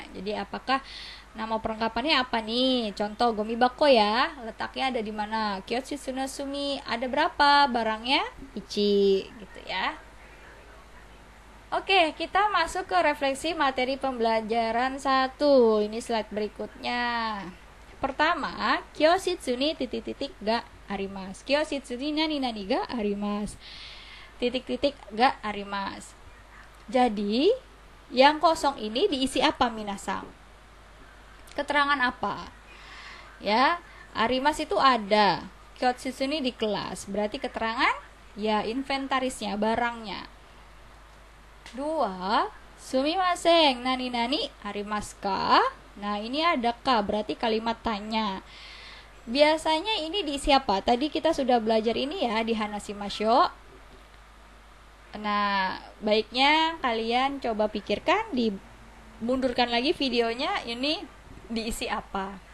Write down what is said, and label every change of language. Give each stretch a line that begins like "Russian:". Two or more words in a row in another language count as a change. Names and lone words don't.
Indonesian: Jadi apakah nama perlengkapannya apa nih? Contoh gomibako ya, letaknya ada di mana?
Japanese: 教室の隅,
Indonesian: ada berapa barangnya? Ichi gitu ya. Oke, kita masuk ke refleksi materi pembelajaran 1. Ini slide berikutnya. Pertama,
Japanese: 教室に
Indonesian: titik-titik
Japanese: があります. 教室に何々があります. Titik-titik があります.
Indonesian: Jadi, yang kosong ini diisi apa minasang? Keterangan apa? Ya, arimas itu ada.
Japanese: 教室に
Indonesian: di kelas. Berarti keterangan ya inventarisnya, barangnya. 2,
Japanese: すみません、何々ありますか?
Indonesian: Nah, ini ada ka, berarti kalimat tanya. Biasanya ini diisi apa? Tadi kita sudah belajar ini ya di hanashimasho. Nah, baiknya kalian coba pikirkan, dimundurkan lagi videonya, ini diisi apa.